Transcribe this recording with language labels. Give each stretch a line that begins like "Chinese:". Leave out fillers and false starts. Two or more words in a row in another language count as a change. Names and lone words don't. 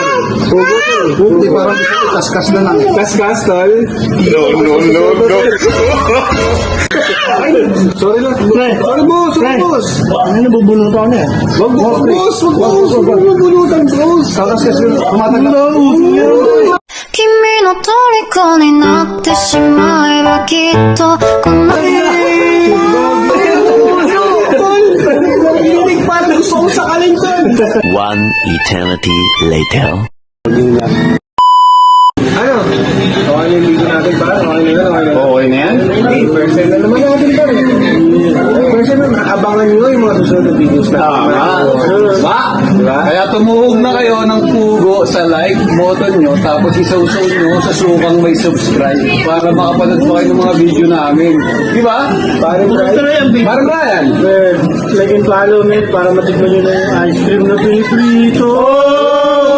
Filipino: Hindi, parang kaskas na lang. Kaskas, tol?
English: No. Sorry
Filipino: lang.
English: Sorry, boss.
Filipino: Ano nabubunutan ako na yan? Wag mabunutan, boss. Kakaskas yun. Tumatagal.
Japanese: 君の虜になってしまえばきっとこの
Filipino: Hindi, parang gusto ko sa kalingkod.
English: One eternity later.
Filipino: Ano? Okay na yung video natin pa? Okay na yan? Hindi,
English: first time
Filipino: na naman natin pa.
English: First time
Filipino: na, abangan nyo yung mga susunod na videos na. Diba? Kaya tumuhog na kayo ng pugo sa
English: like button
Filipino: nyo, tapos isawsaw nyo sa sukang may subscribe para makapanood pa kayo ng mga video namin. Diba? Parang Brian.
English: Like and follow me
Filipino: para matikman nyo na yung ice cream na piniprito.